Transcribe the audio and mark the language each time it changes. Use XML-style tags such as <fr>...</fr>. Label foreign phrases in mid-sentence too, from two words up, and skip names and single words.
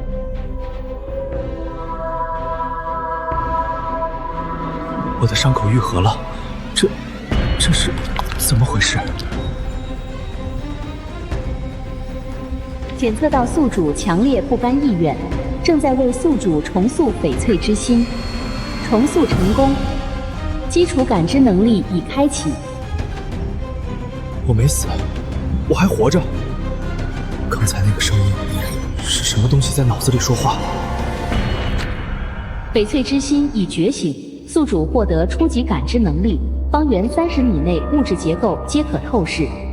<zh>我的伤口愈合了，这是怎么回事？检测到宿主强烈不甘意愿，正在为宿主重塑翡翠之心。重塑成功，基礎感知能力已開啟。我沒死，我還活着。剛才那個聲音是什麼東西在腦子裡說話？翡翠之心已覺醒，宿主獲得初級感知能力，方圓30米內物質結構皆可透視。</zh>